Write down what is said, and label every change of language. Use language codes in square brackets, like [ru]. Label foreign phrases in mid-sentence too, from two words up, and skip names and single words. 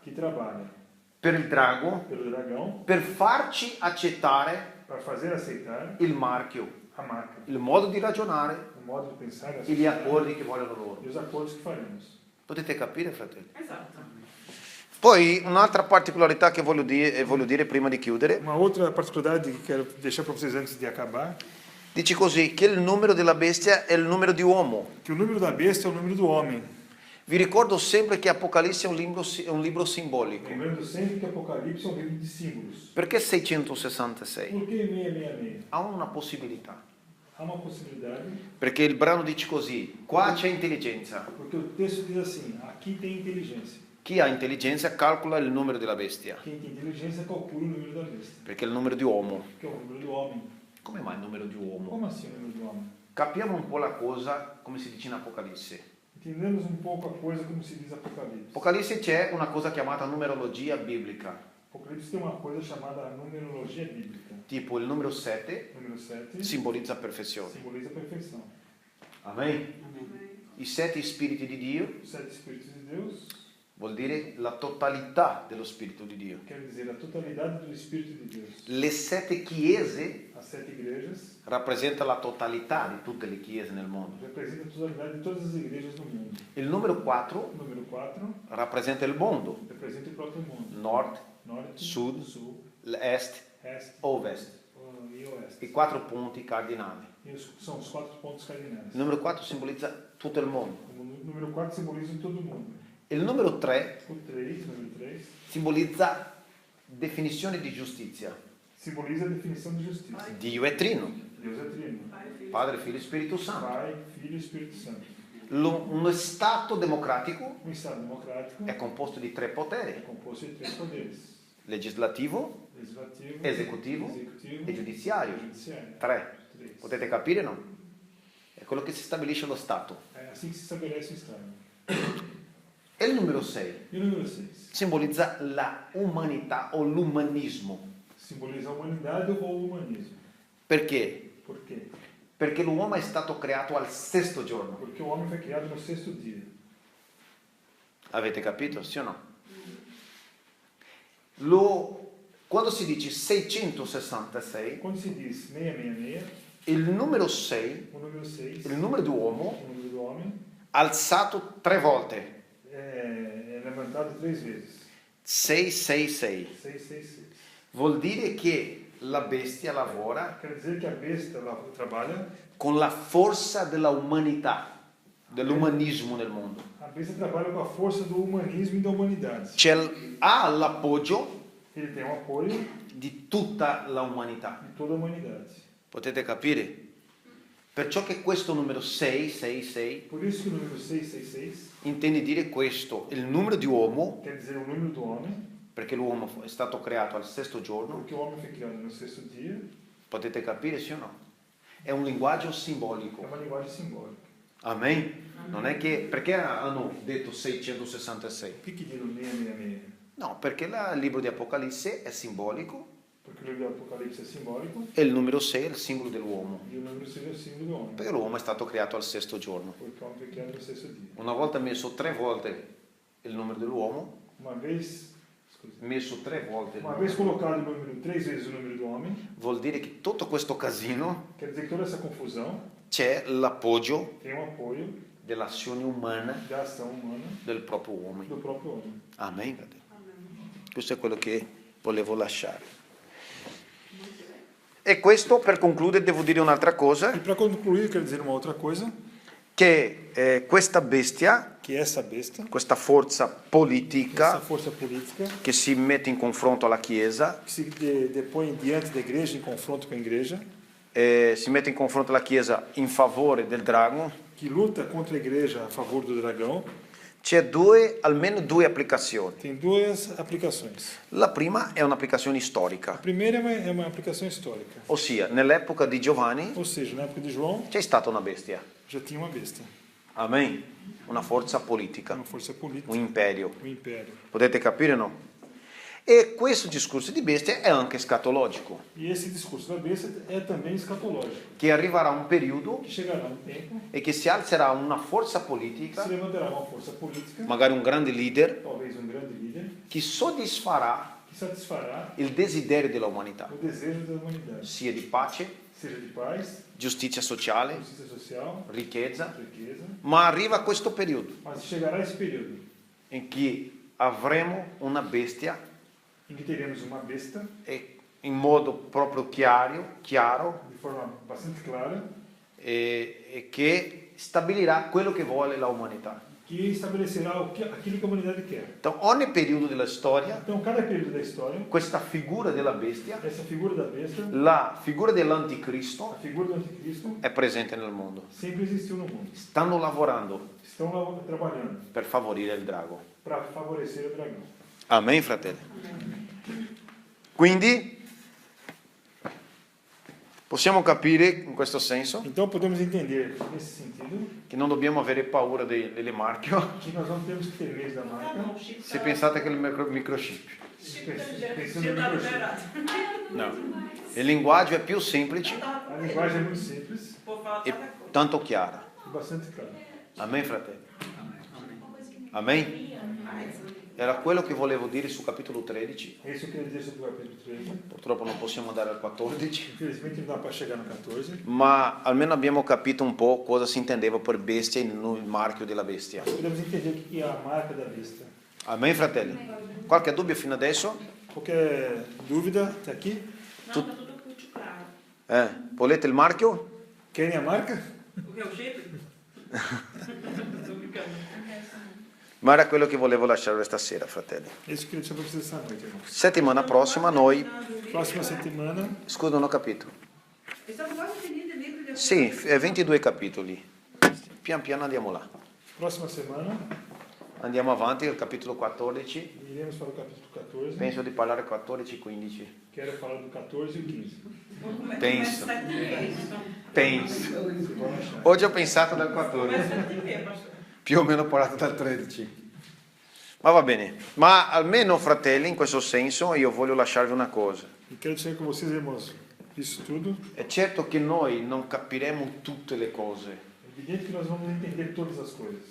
[pt] que trabalha [it] per il drago, [pt] pelo dragão [it] per farci accettare [pt] para fazer aceitar [it] il marchio, [pt] a marca, [it] il modo di ragionare [pt] o modo de pensar [it] e gli accordi che vogliono loro. [pt] e os acordos que faremos. [it] Potete capire, fratelli? Esatto. Poi un'altra particolarità che voglio dire prima di chiudere, [pt] Uma outra particularidade que quero deixar para vocês antes de acabar, [it] dice così che il numero della bestia è il numero di uomo. [pt] que o número da besta é o número do homem. [it] Vi ricordo sempre che Apocalisse è un libro simbolico. [pt] Lembrando sempre que Apocalipse é um livro de símbolos. [it] Perché 666? [pt] Por que 666? [it] Ha una possibilità. [pt] Há uma possibilidade, [it] Perché il brano dice così, qua c'è intelligenza. [pt] porque o texto diz assim, aqui tem inteligência. [it] Chi ha intelligenza calcola il numero della bestia, [pt] Quem tem inteligência calcula o número da besta, [it] perché è il numero di uomo. [pt] que é o número do homem. [it] Come mai il numero di uomo? [pt] Como assim o número do homem? [it] Capiamo un po' la cosa come si dice in Apocalisse. [pt] Entendemos um pouco a coisa como se diz Apocalipse. [it] Apocalisse c'è una cosa chiamata numerologia biblica, [pt] Apocalipse tem uma coisa chamada numerologia bíblica. [it] tipo il numero 7 [pt] Número 7 [it] simbolizza perfezione. [pt] simboliza a perfeição. [it] Amen. I 7 spiriti di Dio [pt] Os 7 Espíritos de Deus [it] vuol dire la totalità dello Spirito di Dio. [pt] quer dizer a totalidade do Espírito de Deus. [it] Le 7 chiese [pt] As 7 igrejas [it] rappresentano la totalità di tutte le chiese nel mondo. [pt] representam a totalidade de todas as igrejas do mundo. [it] Il numero 4 [pt] O número 4 [it] rappresenta il mondo, [pt] representa o próprio mundo. [it] nord, [pt] Norte, [it] Sud, [pt] sul, [it] est, [pt] este [it] ovest. [pt] e oeste. [it] I 4 punti cardinali. [pt] São os 4 pontos cardinais. [it] Il numero 4 simbolizza tutto il mondo. [pt] O número 4 simboliza todo mundo. [it] Il numero 3 [pt] O 3, número 3, [it] simbolizza definizione di giustizia. [pt] simboliza a definição de justiça. [it] Dio è trino, [pt] Deus é trino. [it] Padre, Figlio e Spirito Santo. [pt] Pai, Filho e Espírito Santo. [it] Uno Stato democratico [pt] Um Estado democrático [it] è composto di 3 [pt] é [it] poteri, [pt] composto de 3 poderes. [it] legislativo, [pt] Legislativo, [it] esecutivo [pt] executivo [it] e giudiziario. [pt] e judiciário. 3. 3. [it] Potete capire, no? È quello che si stabilisce lo Stato. [pt] É assim que se estabelece o Estado. [it] E il numero 6 [pt] E o número 6? [it] simbolizza la umanità o l'umanismo. [pt] Simboliza a humanidade ou o humanismo. [it] Perché? [pt] Por quê? [it] Perché l'uomo è stato creato al sesto giorno. [pt] Porque o homem foi criado no 6º dia. [it] Avete capito? Sì o no? Quando si dice 666, [pt] Quando se diz 666, [it] il numero 6, [pt] o número 6, [it] il numero d'uomo, [pt] o número do homem, [it] alzato 3 volte. [pt] é levantado 3 vezes. 666. 666. [it] Vuol dire che la bestia lavora [pt] Quer dizer que a besta ela trabalha, [it] con la forza della umanità, dell'umanismo nel mondo. [pt] a besta trabalha com a força do humanismo e da humanidade. [it] Ha l'appoggio [pt] Ele tem o apoio [it] di tutta la umanità. [pt] de toda a humanidade. [it] Potete capire? Perciò che questo numero 666 [pt] Por isso que o número 666 [it] intende dire questo, il numero di uomo, [pt] quer dizer o número do homem, [it] perché l'uomo è stato creato al sesto giorno. [pt] porque o homem foi criado no 6º dia. [it] Potete capire, sì o no? È un linguaggio [pt] É [it] simbolico. [pt] uma linguagem simbólica. [it] Amen? Non è che... Perché hanno detto 666? [pt] O que diz o 666? [it] No, perché il libro di Apocalisse è simbolico [pt] Porque o livro do Apocalipse é simbólico [it] e il numero 6 è il simbolo dell'uomo. [pt] e o número 6 é o símbolo do homem. [it] Perché l'uomo è stato creato al sesto giorno. [pt] Porque o homem foi criado no 6º dia. [it] Una volta ha messo 3 volte il numero dell'uomo, [pt] uma vez, [it] scusa, messo 3 volte il [pt] uma [it] numero [pt] vez colocado o número 3 vezes o número do homem, [it] vuol dire che tutto questo casino [pt] quer dizer que toda essa confusão [it] c'è l'appoggio [pt] tem um apoio [it] dell'azione umana [pt] da ação humana [it] del proprio uomo. [pt] do próprio homem. [it] Amen, fratelli. Questo è quello che volevo lasciare. E questo, per concludere, devo dire un'altra cosa, [pt] E para concluir, quero dizer uma outra coisa, [it] che questa bestia, [pt] que essa besta, [it] questa forza [pt] essa [it] politica [pt] força política, [it] che si mette in confronto alla Chiesa, [pt] que se depõe diante da igreja, em confronto com a igreja, [it] si mette in confronto alla Chiesa in favore del drago, [pt] que luta contra a igreja a favor do dragão, [it] c'è almeno due applicazioni. [pt] tem duas aplicações. [it] La prima è un'applicazione [pt] A [it] storica, [pt] primeira é uma aplicação histórica, [it] ossia nell'epoca di Giovanni [pt] ou seja, na época de João [it] c'è stata una bestia, [pt] já tinha uma besta, [it] amen, una forza politica, [pt] uma força política, [it] un imperio. [pt] um império. [it] Potete capire, no? E questo discorso di bestia è anche escatologico, [pt] E esse discurso da besta é também escatológico, [it] che arriverà un periodo [pt] que chegará um tempo [it] e che si alzerà una forza [pt] que [it] politica, [pt] se levantará uma força política, [it] magari un grande leader, [pt] talvez um grande líder, [it] che soddisfarà [pt] que satisfará [it] il desiderio dell'umanità, [pt] o desejo da humanidade, [it] sia di pace, [pt] seja de paz, [it] giustizia sociale, [pt] justiça social, [it] ricchezza, [pt] riqueza, [it] ma arriva questo periodo [pt] mas chegará esse período [it] in cui avremo una bestia [pt] em que teremos uma besta [it] e in modo proprio chiaro [pt] de forma bastante clara, [it] e che stabilirà quello che vuole la umanità. [pt] que estabelecerá aquilo que a humanidade quer. Então, [it] ogni periodo della storia, [pt] Então, cada período da história, [it] questa figura della bestia, [pt] essa figura da besta, [it] la figura [pt] a [it] dell'anticristo, [pt] figura do anticristo, [it] è presente nel mondo. [pt] sempre existiu no mundo. [it] Stanno lavorando [pt] Estão lá trabalhando [it] per favorire il drago. [pt] para favorecer o dragão. [it] Amen, fratelli. Quindi possiamo capire in questo senso [pt] Então, podemos entender nesse sentido [it] che non dobbiamo avere paura delle marche [pt] que nós não temos que ter medo da marca. [it] se pensate che è il microchip. [pt] Pensando no microchip. [it] No. Il linguaggio è più semplice [pt] A linguagem é muito simples [it] e tanto chiara. [pt] e bastante clara. [it] Amen, fratelli. Amen. Era quello che volevo dire sul capitolo 13. [pt] É isso que eu queria dizer sobre o capítulo 13. [it] Purtroppo non possiamo andare al 14, [pt] Infelizmente não dá para chegar no 14. [it] ma almeno abbiamo capito un po' cosa si intendeva per bestia e il marchio della bestia. [pt] Podemos entender o que é a marca da besta. [it] Amen, fratelli. Qualche dubbio fino adesso? [pt] Qualquer dúvida, está aqui? No, tá tudo muito claro. [it] Volete il marchio? [pt] Querem a marca? O que é o chip? Tô brincando. [it] Ma era quello che volevo lasciare questa sera, fratelli. [pt] É isso que eu queria deixar para vocês essa noite, irmãos. [it] Settimana prossima noi... [pt] Próxima settimana, [it] Scusa, non ho capito. Stiamo quasi finendo il libro di Sì, 22 capitoli. Pian piano andiamo là. [pt] próxima semana, [it] Andiamo avanti al capitolo 14. [pt] iremos para o capítulo 14. [it] Penso di parlare 14 e 15. [pt] Quero falar do 14 e o 15. [it] Penso. [pt] Começa a isso. [it] Penso. [pt] Vocês vão achar. [it] Oggi ho pensato dal 14. [pt] Começa a te, pastor. [it] Più o meno ho parlato dal 13. Ma va bene. Ma almeno, fratelli, in questo senso io voglio lasciarvi una cosa. [pt] E quero dizer com vocês, irmãos, isso tudo. [it] È certo che noi non capiremo tutte le cose, [pt] É evidente que nós vamos entender todas as coisas.